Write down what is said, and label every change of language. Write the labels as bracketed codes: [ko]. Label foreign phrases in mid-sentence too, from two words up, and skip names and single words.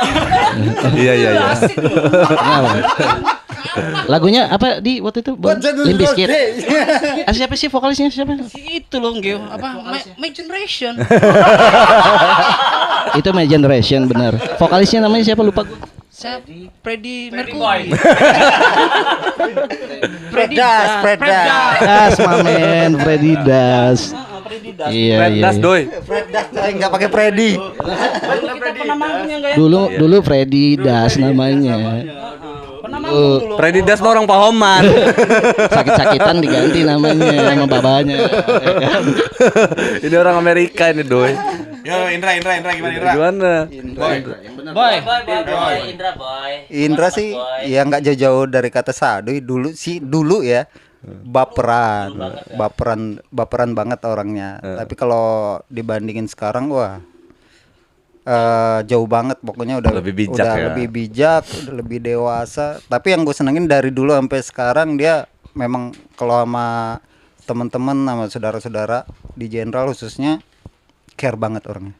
[id] Iya. Asik loh. Lagunya apa di waktu itu? Limp Bizkit. Siapa sih vokalisnya siapa? Itu loh, Geo. Apa? My Generation. Itu My Generation benar. Vokalisnya namanya siapa lupa gue. Freddie Mercury. Boy. Fred Das mamen Freddy Das. Freddy Das. Iya. Das Doi. Enggak pakai Freddy. Kita pernah manggung ya enggak ya? Dulu Freddy Das namanya. Pernah manggung dulu. Freddy Das mah orang Pahoman. Sakit-sakitan diganti namanya sama babanya. Ini orang Amerika ini Doi. Yo Indra gimana Indra? Gimana? Boy. Boy, Indra boy. Indra sih ya nggak jauh-jauh dari kata sadu. Dulu ya baperan banget orangnya. Tapi kalau dibandingin sekarang wah jauh banget, pokoknya udah Lebih bijak ya. lebih bijak, udah lebih dewasa. Tapi yang gue senengin dari dulu sampai sekarang dia memang kalau sama teman-teman sama saudara-saudara di Jenderal khususnya care banget orangnya.